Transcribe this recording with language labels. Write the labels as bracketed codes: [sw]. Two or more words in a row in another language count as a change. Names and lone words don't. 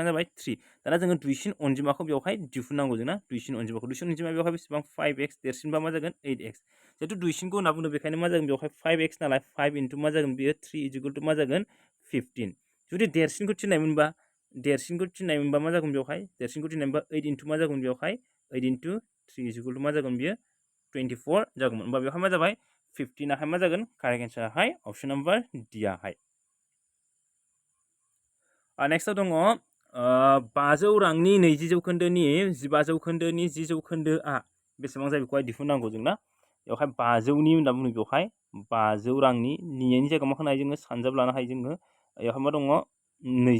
[brx] जाबाय 3 दाना जोङो दुइसिन अनजिमाखौ बेवहाय दिहुननांगौ जोंना दुइसिन अनजिमा बेवहाय बेसेबां 5x देरसिनबा मा जागोन 8x जिहेतु दुइसिनखौ होनना बुंदों बेखायनो मा जागोन बेवहाय 5x नालाय 5 into मा जागोन बेयो 3 [en] is equal to [brx] मा जागोन 15 जुदि देरसिनखौ थिननाय मोनबा मा जागोन बेवहाय देरसिनखौ थिननाय मोनबा 8 into मा जागोन बेवहाय 8 into 3 [en] is equal to [brx] मा जागोन बेयो 24 जागोन होमबा बेवहाय मा जाबाय 15 आहाय मा जागोन [en] correct answer [brx] आहाय [en] option number [brx] D आहाय नेक्स्टआव दङ 500 रांनि 20 जौखोन्दोनि 15 जौखोन्दोनि 10 जौखोन्दोआ बेसेबां जायो बेखौहाय दिहुननांगौ जोंना बेवहाय 500नि होनना बुङो बेवहाय 500 रांनि निनि जायगायाव मा खालामनो हायो जोङो सानजाब लानो हायो जोङो बेवहाय मा दङ 20